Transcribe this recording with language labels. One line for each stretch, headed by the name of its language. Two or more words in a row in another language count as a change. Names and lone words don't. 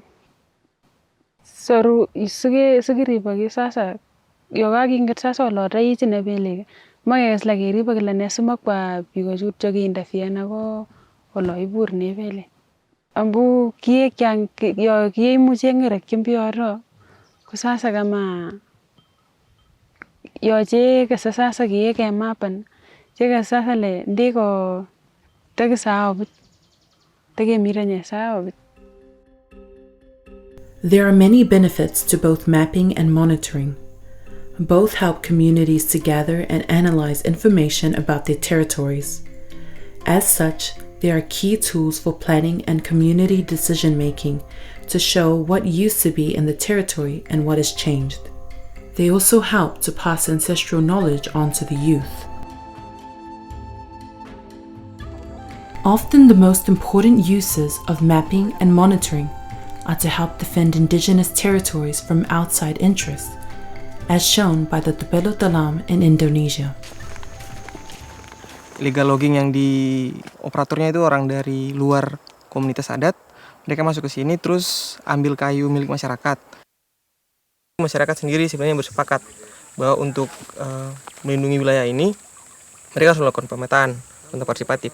Kalenjin: soru sikiriboki sasa yo kakinget sasa olo raich nebelek makekes la keribo kila ne simakwa biko chutyo kiinterfere ako olo ibur nebele ambu kiekyan yo kieimuche ngerekyi mbioro ko sasa kama yoche kese sasa kieke mapan cheke sasa le ndiko tekisao bit tekemiranye sao bit.
English: There are many benefits to both mapping and monitoring. Both help communities to gather and analyze information about their territories. As such, they are key tools for planning and community decision-making to show what used to be in the territory and what has changed. They also help to pass ancestral knowledge on to the youth. Often the most important uses of mapping and monitoring are to help defend indigenous territories from outside interests, as shown by the Tupelo Talam in Indonesia. Legal logging
Indonesian: yang di operatornya itu orang dari luar komunitas adat. Mereka masuk ke sini terus ambil kayu milik masyarakat. Masyarakat sendiri sebenarnya bersepakat bahwa untuk melindungi wilayah ini mereka harus melakukan pemetaan partisipatif.